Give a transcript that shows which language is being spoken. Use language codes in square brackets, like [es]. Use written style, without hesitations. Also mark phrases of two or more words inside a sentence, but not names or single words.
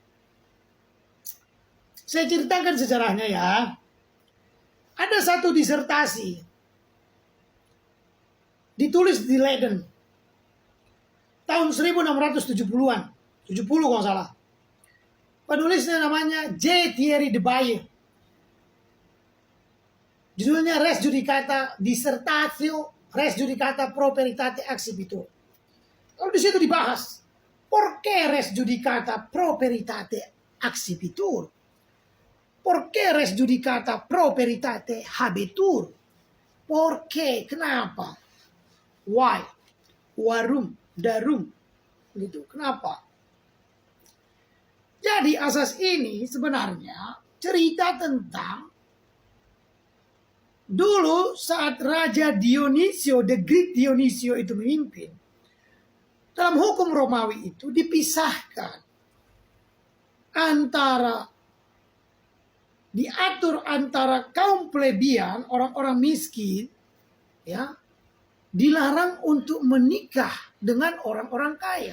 [id] Saya ceritakan sejarahnya ya. Ada satu disertasi. Ditulis di Leiden. Tahun 1670-an. 70 kalau nggak salah. Penulisnya namanya J. Thierry de Baye. Judulnya Res Judicata Dissertatio Res Judicata Pro Veritate Accipitur. Kalau di situ dibahas, perché [la] Res Judicata Pro Veritate Accipitur? Perché Res Judicata Pro Veritate Habetur? [id] Perché? Kenapa? Why? [de] Warum? Darum? [id] Gitu. Kenapa? Jadi asas ini sebenarnya cerita tentang dulu saat Raja Dionisio, [en] the Great [id] Dionisio itu memimpin, dalam hukum Romawi itu dipisahkan diatur antara kaum plebian, orang-orang miskin, ya, dilarang untuk menikah dengan orang-orang kaya.